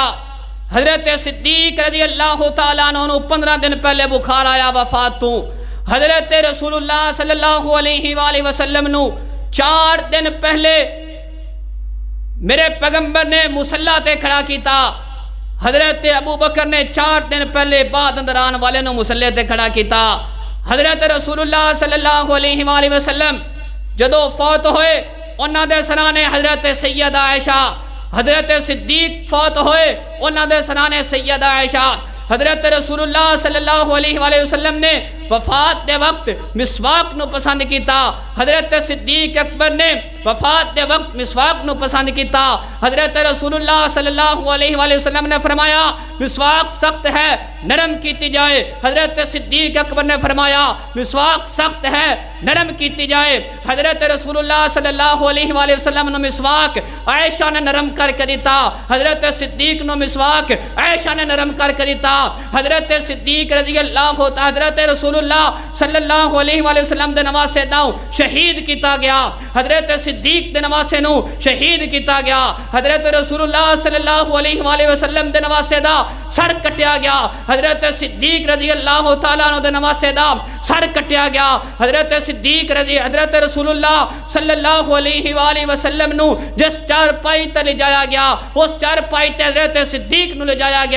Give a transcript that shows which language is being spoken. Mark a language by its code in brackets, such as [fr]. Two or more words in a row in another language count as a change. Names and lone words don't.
[pa] حضرت صدیق [ar] رضی اللہ تعالیٰ عنہ [pa] نو 15 دن پہلے بخار آیا وفات تو۔ حضرت رسول اللہ [ar] صلی اللہ علیہ وآلہ وسلم [pa] نو 4 دن پہلے میرے پیغمبر نے مصلی تے کھڑا کیتا۔ حضرت ابوبکر نے 4 دن پہلے بعد اندر آن والے نو مصلی تے کھڑا کیتا۔ حضرت رسول اللہ [ar] صلی اللہ علیہ وآلہ وسلم [pa] جدو فوت ہوئے انہاں دے سرانے حضرت سیدہ عائشہ، حضرت صدیق فوت ہوئے انہاں دے سرانے سیدہ عائشہ۔ حضرت رسول اللہ [ar] صلی اللہ علیہ وآلہ وسلم [pa] نے وفات دے وقت مسواک نو پسند کیتا۔ حضرت صدیق اکبر نے وفات دے وقت مسواک نو پسند کیتا۔ حضرت رسول اللہ [ar] صلی اللہ علیہ وآلہ وسلم [pa] نے فرمایا مسواک سخت ہے، نرم کیتی جائے۔ حضرت صدیق اکبر نے فرمایا مسواک سخت ہے، نرم کیتی جائے۔ حضرت رسول اللہ [ar] صلی اللہ علیہ وآلہ وسلم [pa] نے مسواک عائشہ نے نرم کر کے دیتا۔ حضرت صدیق نے مسواک عائشہ نے نرم کر کے دیتا۔ حضرت صدیق [ar] رضی اللہ عنہ، [pa] حضرت رسول اللہ [ar] صلی اللہ علیہ وآلہ وسلم [pa] دے نواسے نو شہید کیتا گیا۔ حضرت صدیق دے نواسے نو شہید کیتا گیا۔ حضرت رسول اللہ [ar] صلی اللہ علیہ وآلہ وسلم [pa] دے نواسے دا سر کٹیا گیا۔ حضرت صدیق [ar] رضی اللہ تعالیٰ عنہ [pa] دے نواسے دا سر کٹیا گیا۔ حضرت صدیق حضرت رسول اللہ [ar] صلی اللہ علیہ وآلہ وسلم [pa] نو جس چارپائی تے لے جایا گیا اس چارپائی تے حضرت صدیق نو لے جایا گیا۔